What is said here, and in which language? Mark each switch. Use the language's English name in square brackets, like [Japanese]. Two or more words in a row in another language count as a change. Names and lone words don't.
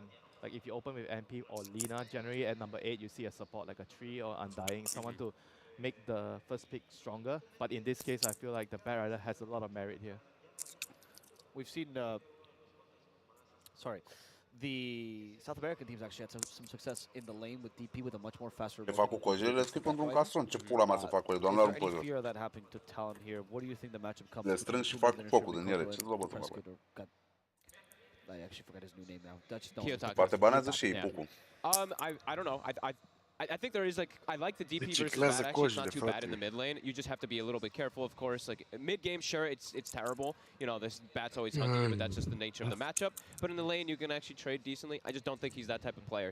[English] Like if you open with MP or Lina, generally at number 8 you see a support like a Tree or Undying, someone to make the first pick stronger. But in this case I feel like the Bat Rider has a lot of merit here. we've seen the South American teams actually had some success in the lane with DP with a much more faster. [Romanian] Ce fac cu cojele? Scrii pentru un castron. Ce pula mea să fac cu ele? Doamne, arunc [English] Any fear of that happening to Talon here? What do you think the matchup comes? [Romanian] Le strâng și fac focul din ele. Ce zlobă să fac? [English] I actually forgot his new name now. Dutch [Romanian] Poate banează și ei pucul. [English] I don't know. I think there is like I like the DP versus Bat. Actually, it's not too bad in the mid lane. You just have to be a little bit careful, of course. Like mid game, sure, it's terrible. You know, this Bat's always hunting you, but that's just the nature of the matchup. But in the lane, you can actually trade decently. I just don't think he's that type of player.